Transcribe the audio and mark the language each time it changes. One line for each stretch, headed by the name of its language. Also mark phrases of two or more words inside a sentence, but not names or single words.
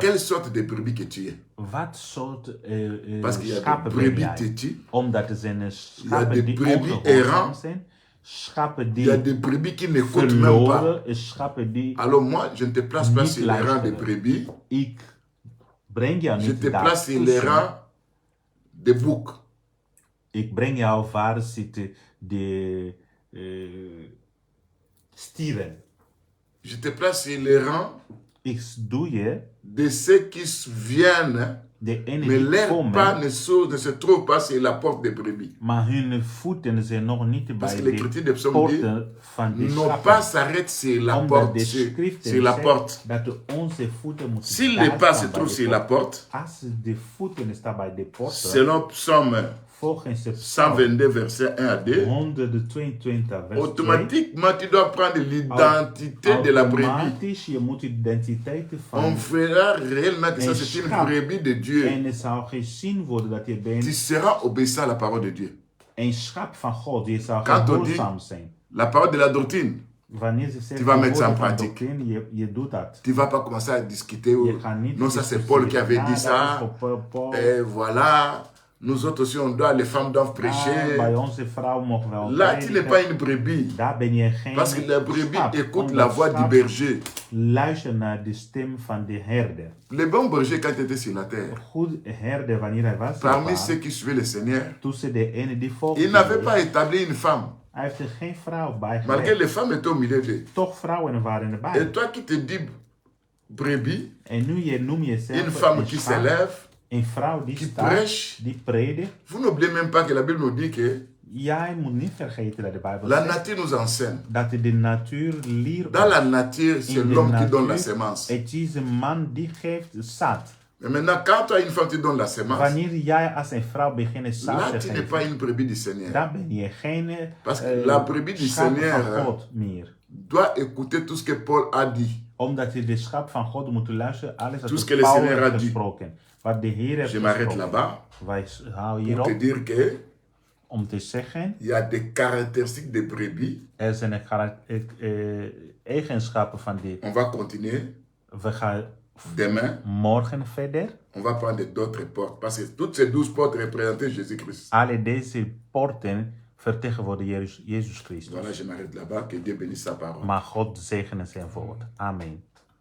French: Quelle sorte de brebis que tu es?
Dutch: Wat soort
French: Parce qu'il y a des
Dutch: schapen ben
French: brebis
Dutch: jij?
French: têtues,
Dutch: Omdat er zijn
French: Il y a
Dutch: schapen
French: des
Dutch: die
French: brebis
Dutch: ongehoorzaam
French: errants.
Dutch: zijn, schapen
French: il y a
Dutch: die
French: des brebis qui n'écoutent même pas.
Dutch: verloren, schapen die...
French: Alors moi, je ne te place pas
Dutch: Niet
French: sur les rangs des
Dutch: luisteren.
French: brebis,
Dutch: Ik breng jou
French: je
Dutch: niet
French: te place sur les
Dutch: daartussen.
French: rangs des boucs.
Dutch: Ik breng jou waar zitten de stieren.
French: Je te place sur les rangs
Dutch: Ik doe je
French: de ceux qui viennent,
Dutch: de ene
French: mais
Dutch: die
French: leurs pas
Dutch: komen,
French: ne se trouvent pas sur la porte des brebis.
Dutch: maar hun voeten zijn nog niet
French: Parce
Dutch: bij
French: que l'écriture
Dutch: de
French: des psaumes dit,
Dutch: poorten van de
French: nos
Dutch: schapen.
French: pas s'arrêtent sur la
Dutch: Omdat
French: porte,
Dutch: de
French: sur
Dutch: schriften
French: la
Dutch: zegt
French: porte.
Dutch: dat onze voeten moeten
French: Si
Dutch: daar
French: les pas
Dutch: staan
French: se
Dutch: bij
French: trouvent
Dutch: de
French: sur la
Dutch: poort.
French: porte,
Dutch: Als de voeten staan bij de poorten,
French: selon Psaume
Dutch: volgens de Psalm
French: 122, verset 1 à 2,
Dutch: 122 vers 2,
French: automatiquement tu dois prendre l'identité de la brebis.
Dutch: automatisch je moet de identiteit van
French: On verra réellement que ça
Dutch: Un
French: c'est une
Dutch: schaap.
French: brebis de Dieu.
Dutch: en er zal gezien worden dat je
French: Tu
Dutch: bent
French: seras obéissant à la parole de Dieu.
Dutch: een schaap van God. Je zal
French: Quand on dit
Dutch: gehoorzaam zijn.
French: la parole de la doctrine,
Dutch: Wanneer ze zeggen
French: Tu vas mettre ça en
Dutch: woorden van
French: pratique.
Dutch: doctrine, je doet dat.
French: tu ne vas pas commencer à discuter.
Dutch: Je gaat niet
French: Non, ça c'est
Dutch: discussiëren.
French: Paul qui avait
Dutch: Ah,
French: dit
Dutch: dat is
French: ça.
Dutch: voor Paul.
French: Et voilà, nous autres aussi on doit, les femmes doivent
Dutch: Ah,
French: prêcher.
Dutch: bij onze vrouw mogen wel
French: Là, tu n'es
Dutch: prediken.
French: pas une brebis.
Dutch: Daar ben je geen
French: Parce que la brebis
Dutch: schaap.
French: écoute
Dutch: Omdat
French: la voix du
Dutch: schaap
French: berger.
Dutch: luistert naar de stem van de herder.
French: Le bon berger, quand il était sur la terre,
Dutch: Goed herder wanneer hij was.
French: parmi
Dutch: op
French: ceux
Dutch: aarde,
French: qui suivaient le Seigneur,
Dutch: tussen de ene die volgde.
French: il n'avait pas établi une femme.
Dutch: Hij heeft er geen vrouw bij
French: Malgré
Dutch: gelegd.
French: les femmes étaient au milieu d'eux.
Dutch: Toch vrouwen waren erbij.
French: Et toi qui te dis brebis,
Dutch: En nu je noem jezelf
French: une femme
Dutch: een
French: qui
Dutch: schaap,
French: s'élève,
Dutch: een vrouw die
French: qui
Dutch: staat,
French: prêche,
Dutch: die predikt.
French: vous n'oubliez même pas que la Bible nous dit que
Dutch: Jij moet niet vergeten dat de Bijbel
French: la
Dutch: zegt
French: nature nous enseigne.
Dutch: dat de natuur leert.
French: Dans la nature, c'est
Dutch: In de
French: l'homme qui donne la
Dutch: natuur,
French: sémence.
Dutch: het is een man die geeft zaad.
French: Mais maintenant, quand toi, une femme, tu donnes la sémence,
Dutch: Wanneer jij als een vrouw begint zaad
French: là,
Dutch: te
French: tu n'es pas
Dutch: geven,
French: une brebis du Seigneur.
Dutch: dan ben je geen
French: Parce que la brebis du
Dutch: schaap
French: Seigneur,
Dutch: van God meer.
French: doit écouter tout ce que Paul a dit.
Dutch: Omdat je de schap van God moet luisteren, alles
French: Tout ce
Dutch: wat
French: que le
Dutch: Paulus
French: Seigneur a
Dutch: heeft
French: dit.
Dutch: gesproken. Wat de Heer heeft
French: Je m'arrête
Dutch: gesproken.
French: là-bas
Dutch: Wij houden
French: pour te
Dutch: hierop
French: dire que
Dutch: om te zeggen,
French: il y a des caractéristiques de brebis.
Dutch: er zijn eigenschappen van die.
French: On va continuer
Dutch: We gaan
French: demain.
Dutch: morgen verder.
French: On va prendre d'autres portes. Parce que toutes ces 12 portes représentaient Jésus-Christ.
Dutch: Alle deze poorten vertegenwoordigen Jezus Christus.
French: Voilà, je m'arrête là-bas. Que Dieu bénisse sa parole.
Dutch: Maar God zegene zijn woord. Amen.